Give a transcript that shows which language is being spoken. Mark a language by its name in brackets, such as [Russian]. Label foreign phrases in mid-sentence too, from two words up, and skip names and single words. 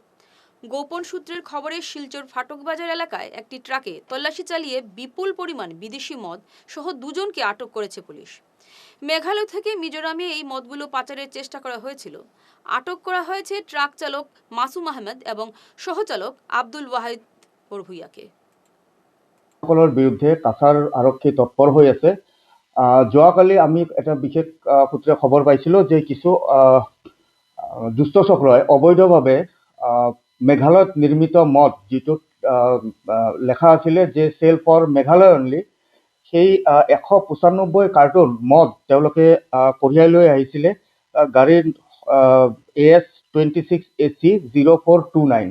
[Bangla] গোপন সূত্রের খবরে শিলচর ফাটকবাজার এলাকায় একটি ট্রাকে তল্লাশি চালিয়ে বিপুল পরিমাণ বিদেশি মদ সহ 2 জনকে আটক করেছে পুলিশ। মেঘালয় থেকে মিজোরামে এই মদগুলো পাচারের চেষ্টা করা হয়েছিল। আটক করা হয়েছে ট্রাক চালক মাসুম আহমেদ এবং সহচালক আব্দুল ওয়াহিদ ভুইয়াকে। [Assamese] সকলৰ বিৰুদ্ধে কাছাৰ আৰক্ষী তৎপৰ হৈ আছে। যোৱাকালি আমি এটা বিশেষ সূত্ৰে খবৰ পাইছিলোঁ যে কিছু দুষ্ট চক্ৰই অবৈধভাৱে মেঘালয়ত নিৰ্মিত মদ, যিটোত লেখা আছিলে যে [English] sale for Meghalaya only, [Assamese] সেই 195 কাৰ্টুন মদ তেওঁলোকে কঢ়িয়াই লৈ আহিছিলে গাড়ীৰ AS26 AC 0429।